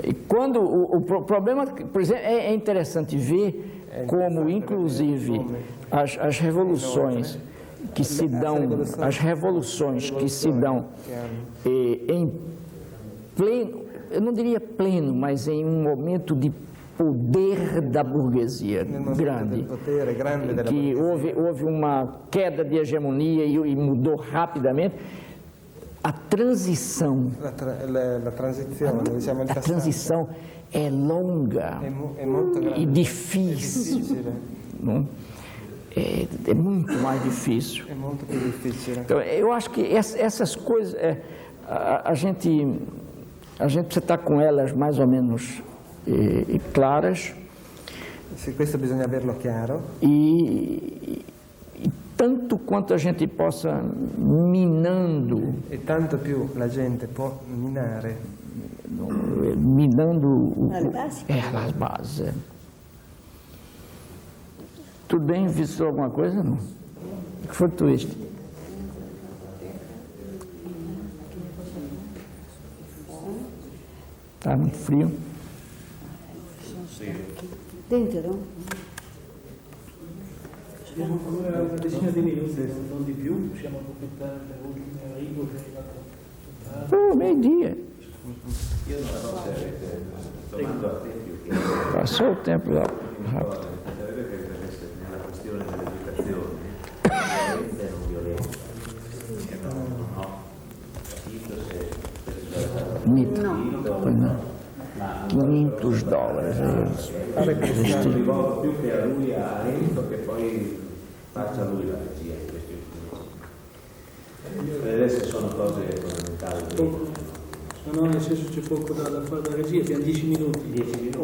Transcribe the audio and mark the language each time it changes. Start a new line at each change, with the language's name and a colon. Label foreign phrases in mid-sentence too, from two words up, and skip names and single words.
Portuguese: E quando o problema, por exemplo, é interessante ver como, inclusive, as revoluções que se dão, em pleno, eu não diria pleno, mas em um momento de poder da burguesia grande, que houve uma queda de hegemonia e mudou rapidamente. A transição é longa e difícil. Não? É muito mais difícil. É muito
Italian: più difficile.
Portuguese: Então, eu acho que essas coisas, a gente precisa estar com elas mais ou menos claras.
Italian: Sì, questo bisogna averlo chiaro.
Portuguese: E tanto quanto a gente possa minando.
Italian: E tanto più la gente può minare.
Portuguese: Minando as bases. Tudo bem? Visto alguma coisa? Não? O que foi tudo isto? Está muito frio? Dentro?
Italian: Abbiamo ancora una decina di minuti, non di più, possiamo approfittare delle ultime righe che è arrivato.
Portuguese: Oh, meio-dia.
Italian: Io non so se avete, domando a te più che
Portuguese: passou o tempo lá rápido.
Italian: sarebbe che nella questione dell'educazione, violenza e non violenza, che non ho capito se
Portuguese: Mito. Pois não. $500.
Italian: rivolgo più che a lui a Enzo che poi faccia lui la regia di questi ultimi. Per adesso sono cose fondamentali. No, nel senso c'è poco da fare da regia, abbiamo 10 minuti. 10 minuti.